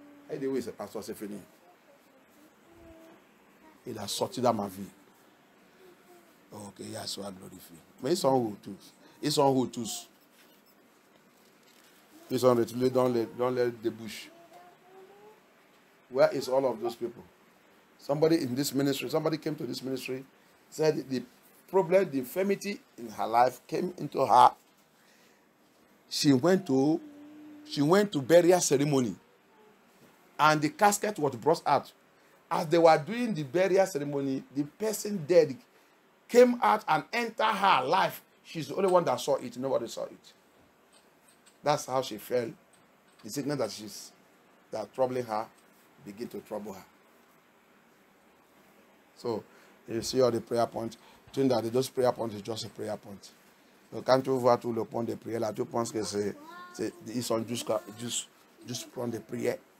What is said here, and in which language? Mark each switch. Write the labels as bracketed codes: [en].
[fr] Et dit oui, c'est pasteur, c'est fini. Il a sorti dans ma vie. Ok, il a soit glorifié. Mais ils sont où tous? Ils sont où tous? Ils sont retrouvés dans les débouches. [en] Where is all of those people? Somebody in this ministry, somebody came to this ministry, said the problem, the infirmity in her life came into her. She went to burial ceremony. And the casket was brought out. As they were doing the burial ceremony, the person dead came out and entered her life. She's the only one that saw it. Nobody saw it. That's how she felt. The sickness that troubling her begin to trouble her. So, you see all the prayer points. Think that those prayer points is just a prayer point. [fr] Donc, quand tu vois tout le point de prière là, tu penses que ils sont juste prendre des prières.